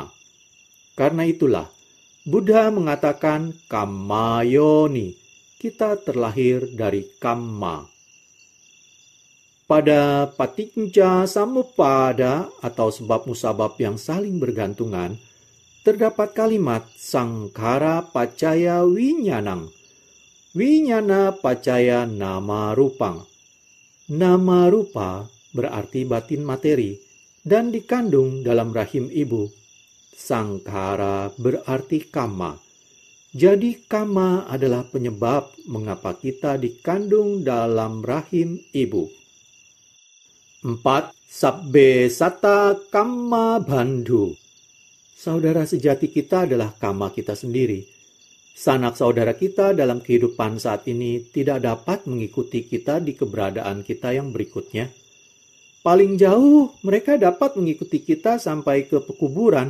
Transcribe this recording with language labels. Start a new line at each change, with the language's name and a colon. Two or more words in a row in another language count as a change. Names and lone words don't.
Indonesian: Karena itulah, Buddha mengatakan
Pali: kamma yoni,
Indonesian: kita terlahir dari kamma. Pada paticca samuppada atau sebab musabab yang saling bergantungan, terdapat kalimat
Pali: sangkara pacaya winyanang. Winyana pacaya nama rupang. Nama rupa
Indonesian: berarti batin materi dan dikandung dalam rahim ibu. Sangkara berarti kamma. Jadi kama adalah penyebab mengapa kita dikandung dalam rahim ibu. 4.
Pali: Sabbe sata kamma bandhu.
Indonesian: Saudara sejati kita adalah kama kita sendiri. Sanak saudara kita dalam kehidupan saat ini tidak dapat mengikuti kita di keberadaan kita yang berikutnya. Paling jauh, mereka dapat mengikuti kita sampai ke pekuburan.